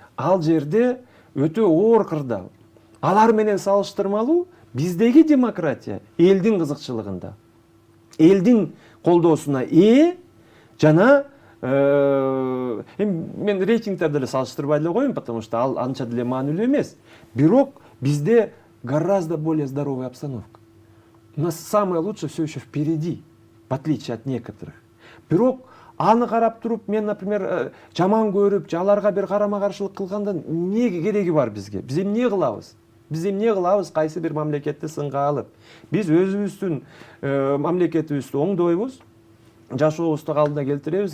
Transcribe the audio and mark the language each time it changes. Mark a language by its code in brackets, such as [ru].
[ky] Ал жерде өтө оор кырдаал. Алар менен салыштырмалуу биздеги демократия элдин кызыкчылыгында, элдин колдоосуна жана мен рейтингтерди деле салыштырбай эле коеюн, [ru] потому что [ky] ал анча деле маанилүү эмес. Бирок бизде [ru] гораздо более здоровая обстановка. У нас самое лучшее все еще впереди, в отличие от некоторых. [ky] Бирок аны карап туруп, мен, например, жаман көрүп, аларга бир карама-каршылык кылганда эмне кереги бар бизге? Биз эмне кылабыз? Кайсы бир мамлекетти сынга алып? Биз өзүбүздүн мамлекетибизди оңдойбуз, жашообузду калыбына келтиребиз.